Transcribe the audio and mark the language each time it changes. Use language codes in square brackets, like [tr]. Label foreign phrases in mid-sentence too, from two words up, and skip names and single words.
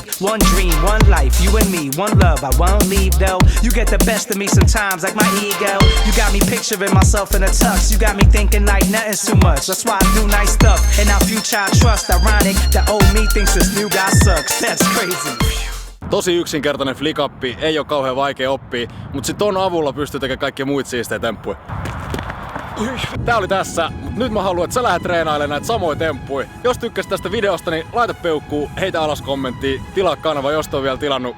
[en] One dream, one life, you and me, one love, I won't leave though. You get the best of me sometimes, like my ego. You got me picturing myself in a tux. You got me thinking like nothing's too much. That's why I do nice stuff, and our future I trust. Ironic, the old me thinks this new guy sucks. That's crazy. [fi] Tosi yksinkertainen flick-appi, ei oo kauhean vaikea oppia, mut sit ton avulla pystyy tekemään kaikkia muita siistejä temppuja. Tää oli tässä, mut nyt mä haluan, että sä lähdet treenailemaan näitä samoja temppuja. Jos tykkäsit tästä videosta, niin laita peukkuu, heitä alas kommenttia, tilaa kanava, jos et oo vielä tilannut.